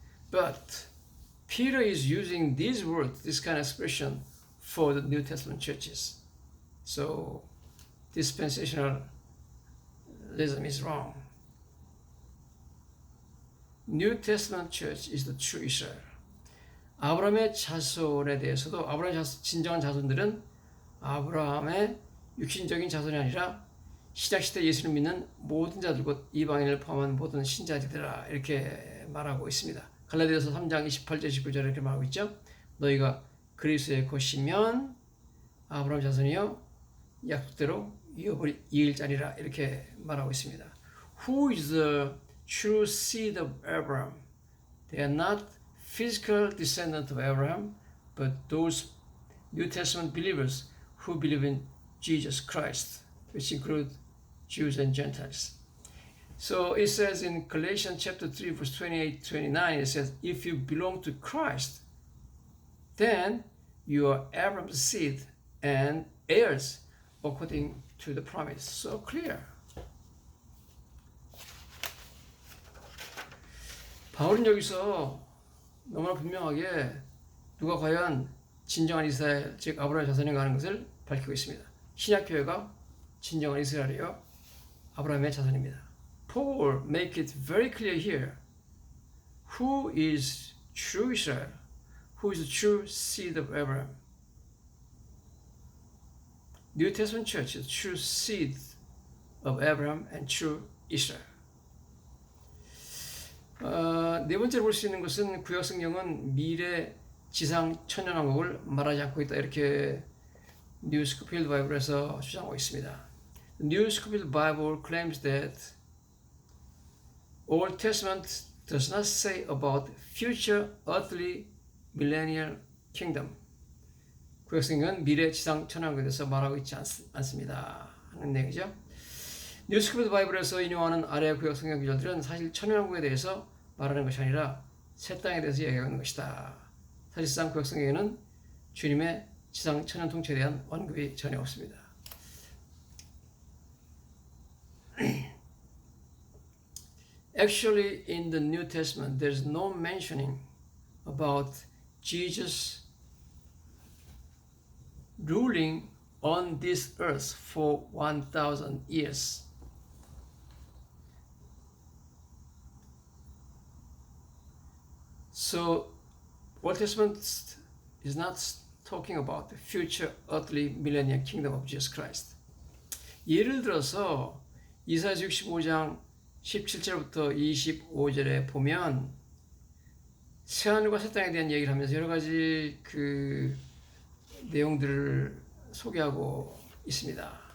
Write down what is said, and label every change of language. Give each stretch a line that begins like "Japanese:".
English: But Peter is using these words, this kind of expression, for the New Testament churches. So dispensationalism is wrong. New Testament church is the true Israel.
Korean: 아브라함의 자손에 대해서도 아브라함의 진정한 자손들은 아브라함의 육신적인 자손이 아니라 신약시대 예수를 믿는 모든 자들 곧 이방인을 포함한 모든 신자들이라 이렇게 말하고 있습니다. 갈라디아서 3장 28절 29절에 이렇게 말하고 있죠. 너희가 그리스도의 것이면 아브라함 자손이요 약속대로 유업을 이을 자리라 이렇게 말하고 있습니다.
English: Who is the true seed of Abraham? They are not physical descendants of Abraham, but those New Testament believers who believe in Jesus Christ, which include Jews and Gentiles. So it says in Galatians chapter 3 verse 28-29, it says, if you belong to Christ, then you are Abraham's seed and heirs according to the promise. So clear.
Korean: 바울은 여기서 너무나 분명하게 누가 과연 진정한 이스라엘, 즉 아브라함 자손인가 하는 것을 밝히고 있습니다. 신약교회가 진정한 이스라엘이요 아브라함의 자손입니다.
English: Paul make it very clear here. Who is true Israel? Who is the true seed of Abraham? New Testament church is true seed of Abraham and true Israel.
Korean: 네 번째로 볼 수 있는 것은 구약 성경은 미래 지상 천연왕국을 말하지 않고 있다. 이렇게 뉴 스코필드 바이블에서 주장하고 있습니다.
English: New Scofield Bible claims that Old Testament does not say about future earthly millennial kingdom.
Korean: 구약 성경은 미래 지상 천왕국에 대해서 말하고 있지 않습니다. 하는 내용이죠. 뉴 스코필드 바이블에서 인용하는 아래 구약 성경 구절들은 사실 천연왕국에 대해서 말하는 것이 아니라 새 땅에 대해서 이야기하는 것이다. 사실상 구약 성경에는 주님의 지상 천연 통치에 대한 언급이 전혀 없습니다.
English: Actually, in the New Testament, there's no mentioning about Jesus ruling on this earth for 1,000 years. So, Old Testament is not talking about the future earthly millennial kingdom of Jesus Christ.
Korean: 예를 들어서 이사야서 65장 17절부터 25절에 보면 새하늘과 새 땅에 대한 얘기를 하면서 여러 가지 그 내용들을 소개하고 있습니다.